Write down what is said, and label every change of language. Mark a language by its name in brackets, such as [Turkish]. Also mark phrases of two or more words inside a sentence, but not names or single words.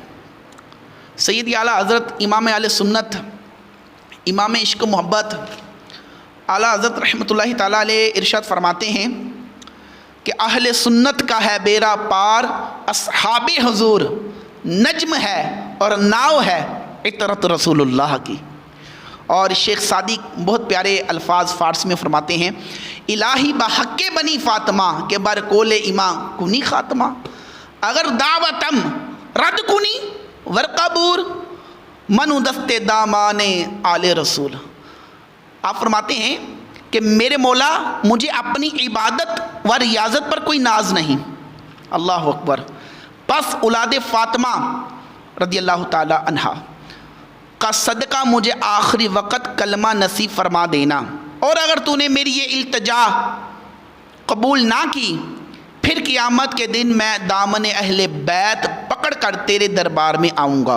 [Urdu] سید اعلیٰ حضرت امام اہل سنت، امام عشق و محبت اعلیٰ حضرت [Arabic] رحمۃ اللہ تعالیٰ علیہ [Urdu] ارشاد فرماتے ہیں کہ اہل سنت کا ہے بیڑا پار، اصحاب حضور نجم ہے اور ناؤ ہے عطرت رسول اللہ کی۔ اور شیخ سعدی بہت پیارے الفاظ فارسی میں فرماتے ہیں، [Persian] الہی بحق بنی فاطمہ کے بر کول ایماں کنی خاتمہ، اگر دعوتم رد کنی ورقبور منو دست دامان آل رسول۔ [Urdu] آپ فرماتے ہیں کہ میرے مولا مجھے اپنی عبادت و ریاضت پر کوئی ناز نہیں، [Arabic] اللہ اکبر، [Urdu] پس اولاد فاطمہ [Arabic] رضی اللہ تعالی عنہا [Urdu] کا صدقہ مجھے آخری وقت کلمہ نصیب فرما دینا، اور اگر تو نے میری یہ التجا قبول نہ کی پھر قیامت کے دن میں دامن اہل بیت پکڑ کر تیرے دربار میں آؤں گا۔